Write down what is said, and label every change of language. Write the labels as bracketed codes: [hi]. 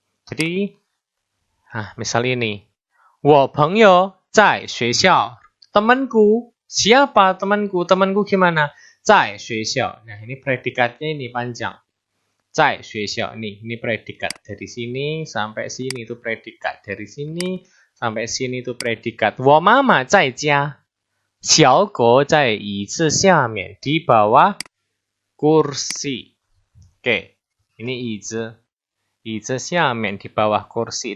[id] Jadi, misal ini. [zh] 我朋友在学校. [id] Temanku. Siapa temanku? Temanku gimana? [zh] 在学校. [id] Nah, ini predikatnya ini panjang. [zh] 在学校. [id] Ini predikat. Dari sini sampai sini itu predikat. Dari sini sampai sini itu predikat. [zh] 我妈妈在家. 小狗在椅子下面 [id] di bawah kursi. Oke, ini [zh] 椅子下面 [id] di bawah kursi.